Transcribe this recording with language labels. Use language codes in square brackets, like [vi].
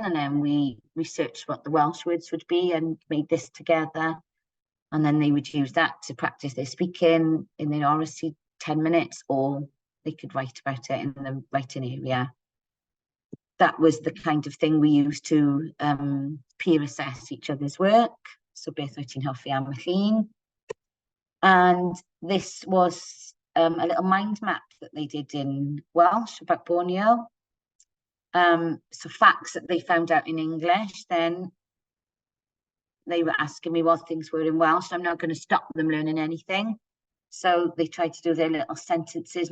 [en] And then we researched what the Welsh words would be and made this together. And then they would use that to practice their speaking in their oracy 10 minutes, or they could write about it in the writing area. that was the kind of thing we used to peer assess each other's work. [cy] So beth wyt ti'n hoffi am y llun. [en] And this was a little mind map that they did in Welsh about Borneo. So facts that they found out in English, then they were asking me what things were in Welsh. I'm not going to stop them learning anything. So they tried to do their little sentences.